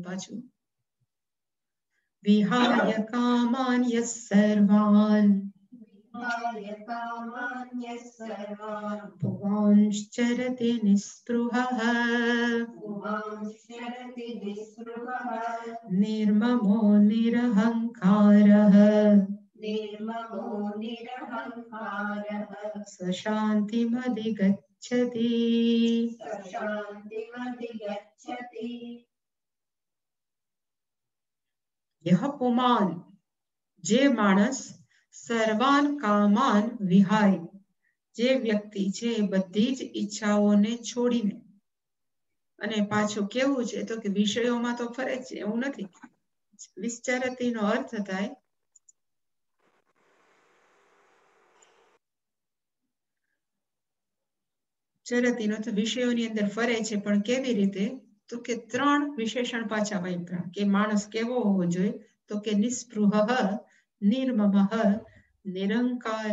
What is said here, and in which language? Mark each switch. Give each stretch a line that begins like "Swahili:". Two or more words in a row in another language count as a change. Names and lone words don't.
Sanskrit: પાછું વિહાય કામાન્ય સર્વાન પુવાંશ્ચરતિ નિસ્પૃહઃ નિર્મમો નિરહંકારઃ निर्ममो निरहङ्कारः सशान्तिमधिगच्छति। सशान्तिमधिगच्छति यह पुमान्
Gujarati: જે માણસ
Sanskrit: सर्वान कामान विहाय,
Gujarati: જે વ્યક્તિ છે બધી જ ઈચ્છાઓને છોડીને, અને પાછું કેવું છે તો કે વિષયોમાં તો ફરે છે એવું નથી. વિશ્ચરતીનો અર્થ થાય ચરતીનો તો વિષયોની અંદર ફરે છે, પણ કેવી રીતે તો કે ત્રણ વિશેષણ પાછા વાપર્યા કે માણસ કેવો હોવો જોઈએ તો કે નિસ્પૃહ, નિર્મમઃ, નિરંકાર.